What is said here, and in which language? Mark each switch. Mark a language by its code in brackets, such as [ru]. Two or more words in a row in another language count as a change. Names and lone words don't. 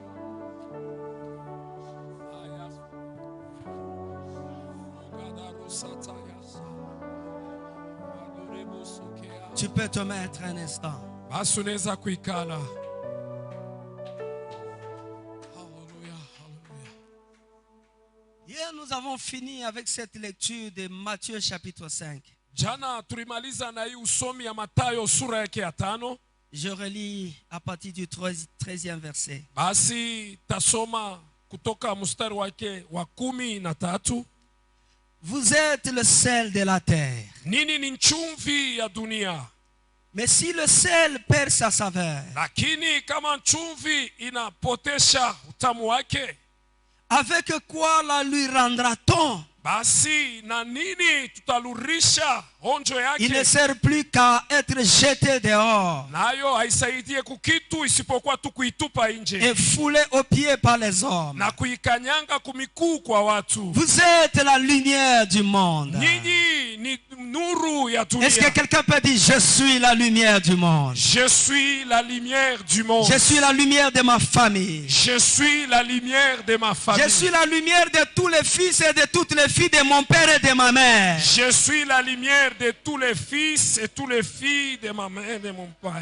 [fr] Tu peux te mettre un instant. Hier, nous avons fini avec cette lecture de Matthieu chapitre 5. [sw] Jana tulimaliza na hii usomi ya Mathayo sura yake ya 5. [fr] Je relis à partir du 13e verset. [sw] Basi tasoma kutoka mstari wake wa 13. [fr] Vous êtes le sel de la terre. [sw] Nini ni chumvi ya dunia. [fr] Mais si le sel perd sa saveur, [sw] lakini kama chumvi inapotesha utamu wake, [fr] avec quoi la lui rendra-t-on? [sw] Basi na nini tutalurisha onjo yake? [fr] Il ne sert plus qu'à être jeté dehors. [sw] Nayo haisaidie kukitu isipokuwa tu kuitupa nje. [fr] Et foulé aux pieds par les hommes. [sw] Na kuikanyanga kumikuu kwa watu. [fr] Vous êtes la lumière du monde. [sw] Nyinyi ni nuru ya dunia. [fr] Est-ce que quelqu'un peut dire je suis la lumière du monde? Je suis la lumière du monde. Je suis la lumière de ma famille. Je suis la lumière de ma famille. Je suis la lumière de tous les fils et de toutes les filles de mon père et de ma mère. Je suis la lumière de tous les fils et toutes les filles de ma mère et de mon père.